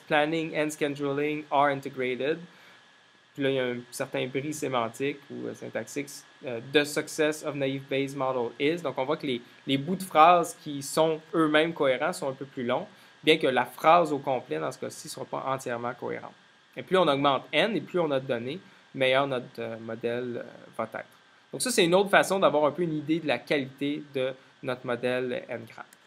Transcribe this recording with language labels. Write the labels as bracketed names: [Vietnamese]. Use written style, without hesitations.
[English] Planning and scheduling are integrated. [French] Puis là, il y a un certain bris sémantique ou syntaxique. [English] The success of naive Bayes model is. [French] Donc on voit que les bouts de phrases qui sont eux-mêmes cohérents sont un peu plus longs, bien que la phrase au complet, dans ce cas-ci, ne soit pas entièrement cohérente. Et plus on augmente n et plus on a de données, meilleur notre modèle va être. Donc ça, c'est une autre façon d'avoir un peu une idée de la qualité de notre modèle n-gram.